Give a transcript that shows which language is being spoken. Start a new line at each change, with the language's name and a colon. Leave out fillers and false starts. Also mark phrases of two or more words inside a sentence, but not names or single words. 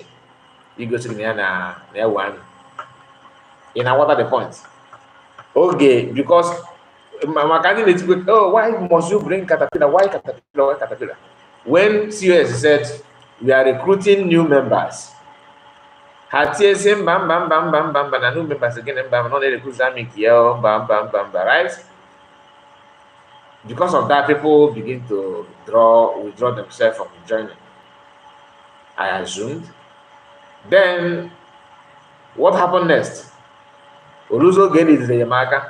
English: He goes to the one. What are the points? Okay, because my candidate will, oh, why must you bring Caterpillar? Why Caterpillar? Why Caterpillar? When COS said we are recruiting new members, Hatiesem bam bam bam bam bam bam, new members again and bam, not the recruits bam bam bam bam, right? Because of that, people begin to withdraw themselves from joining. I assumed. Then what happened next? Oluzo gained is the Yamaka.